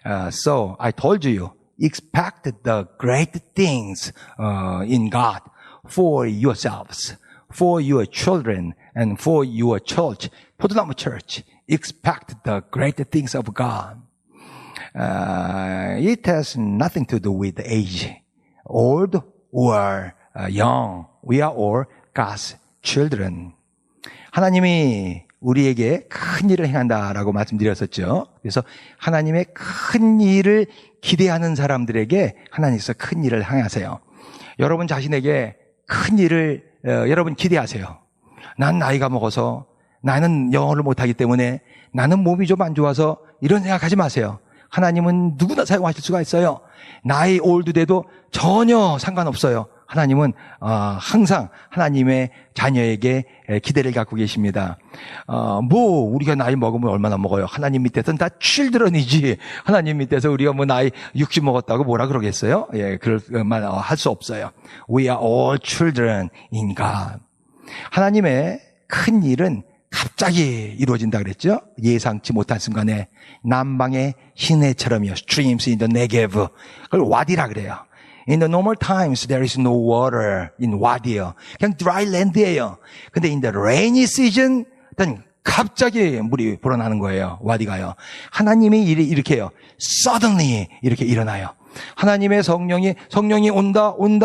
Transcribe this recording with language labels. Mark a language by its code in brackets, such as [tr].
[en] So I told you, expect the great things in God for yourselves, for your children, and for your church, 포도나무 Church. Expect the great things of God. It has nothing to do with age, old or young. We are all God's children. [ko] 하나님이 우리에게 큰 일을 행한다라고 말씀드렸었죠. 그래서 하나님의 큰 일을 기대하는 사람들에게 하나님께서 큰 일을 행하세요. 여러분 자신에게 큰 일을 여러분 기대하세요. 난 나이가 먹어서 나는 영어를 못하기 때문에 나는 몸이 좀 안 좋아서 이런 생각하지 마세요. 하나님은 누구나 사용하실 수가 있어요. 나이 올드돼도 전혀 상관없어요. 하나님은 항상 하나님의 자녀에게 기대를 갖고 계십니다. 우리가 나이 먹으면 얼마나 먹어요? 하나님 밑에서는 다 children이지. 하나님 밑에서 우리가 나이 60 먹었다고 뭐라 그러겠어요? 예, 그럴 말 할 수 없어요. [en] We are all children in God. [ko] 하나님의 큰 일은 갑자기 이루어진다 그랬죠? 예상치 못한 순간에 남방의 시내처럼요. [en] Streams in the Negev. [ko] 그걸 와디라 그래요. [en] In the normal times, there is no water in Wadi요. [ko] 그냥 [en] dry land [ko] 예요. 근데 [en] in the rainy season, [ko] 일단 갑자기 물이 불어나는 거예요. 와디가요. 하나님이 이렇게 해요. Suddenly 이렇게 일어나요. 하나님의 성령이 온다.